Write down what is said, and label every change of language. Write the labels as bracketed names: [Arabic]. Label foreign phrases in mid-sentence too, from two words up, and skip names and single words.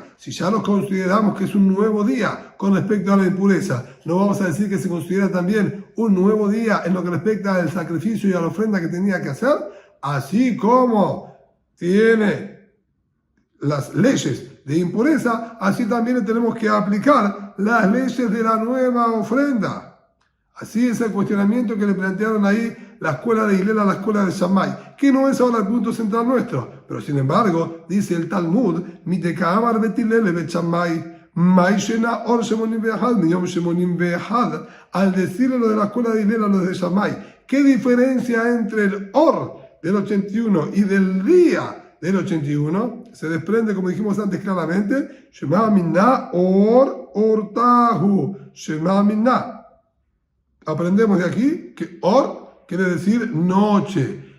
[Spanish] Si ya los consideramos que es un nuevo día con respecto a la impureza, no vamos a decir que se considera también un nuevo día en lo que respecta al sacrificio y a la ofrenda que tenía que hacer, así como tiene las leyes de impureza, así también tenemos que aplicar las leyes de la nueva ofrenda. Así es el cuestionamiento que le plantearon ahí la escuela de Hillel a la escuela de Shammai, que no es ahora el punto central nuestro, pero sin embargo, dice el Talmud, [Aramaic] מתקיף אמר בית הלל בית שמאי מאי שנא אור שמונים באחד מיום שמונים באחד, [Spanish] al decirle lo de la escuela de Hillel a los de Shammai, ¿qué diferencia entre el or del 81 y del día del 81? Se desprende, como dijimos antes claramente, [Aramaic] שמע מינה אור אורתא הוא שמע מינה. [Spanish] Aprendemos de aquí que or quiere decir noche.